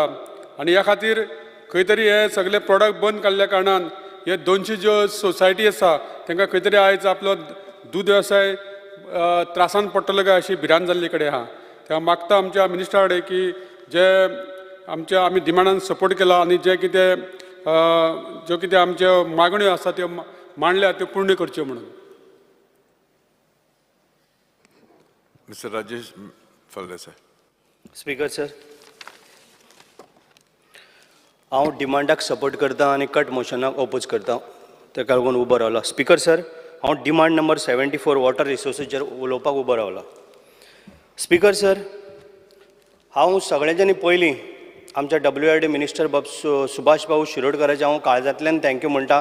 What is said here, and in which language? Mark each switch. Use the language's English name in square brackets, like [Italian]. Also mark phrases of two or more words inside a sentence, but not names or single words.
[Konkani] आनी ह्या खातीर खंय तरी हे सगळे प्रोडक्ट बंद काडल्या कारणान हे 200 ज्यो सोसायटी आसा तांकां खंय तरी आयज आपलो दूद वेवसाय त्रासान पडटलो काय अशी भिरांत जाल्ली कडेन आहा. त्या मागता आमच्या मिनिस्टरा कडेन की जे आमच्या आमी डिमांडान सपोर्ट केला आनी जे कितें ज्यो कितें आमच्यो मागण्यो आसा त्यो मांडल्या त्यो पूर्ण करच्यो म्हणून. Mr. Rajesh Faldesai. [English] Speaker sir [Konkani] हांव डिमांडाक सपोर्ट करता आनी कट मोशनाक ओपोज करता. ताका लागून उबो रावला. [English] Speaker sir [Konkani] हांव डिमांड नंबर 74 वॉटर रिसोर्सीचेर उलोवपाक उबो रावला. [English] Speaker sir [Konkani] हांव सगळ्यांच्यानी पयलीं आमच्या [English] WRD minister [Konkani] सुभाष भाऊ शिरोडकराचे हांव काळजांतल्यान थँक्यू म्हणटा.